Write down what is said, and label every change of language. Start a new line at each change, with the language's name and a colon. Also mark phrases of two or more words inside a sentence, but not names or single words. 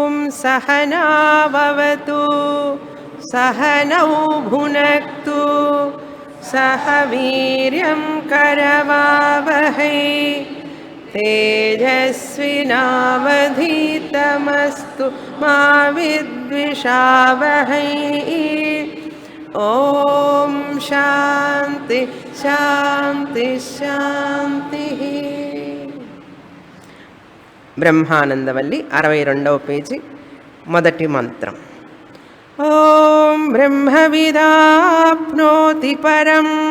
Sanskrit: सहनाववतु सहनौ भुनक्तु सह वीर्यं करवावहै तेजस्विनावधीतमस्तु मा विद्विषावहै ఓం శాంతి శాంతి శాంతి.
Telugu: బ్రహ్మానందవల్లి 62వ పేజీ మొదటి మంత్రం.
Sanskrit: ఓం బ్రహ్మవిదాప్నోతి పరం